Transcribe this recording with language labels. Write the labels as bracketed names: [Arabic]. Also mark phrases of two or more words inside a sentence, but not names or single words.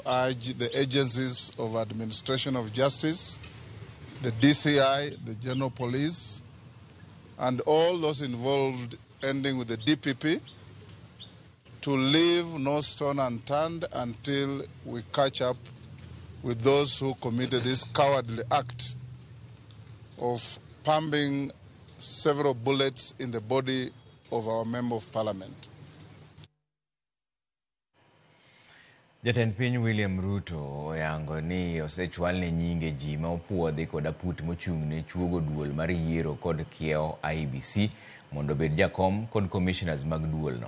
[English] urge the agencies of administration of justice, the DCI, the General Police, and all those involved, ending with the DPP, to leave no stone unturned until we catch up with those who committed this cowardly act of pumping several bullets in the body of our Member of Parliament. [Luo (Kenya and Tanzania)] Jatend piny William Ruto oyango ni osechwal ne nyinge ji ma opuodhi kod aput mochung'ne chuogo duol mar yiero kod kiewo IEBC mondo bed jakom kod commissioners mag duolno.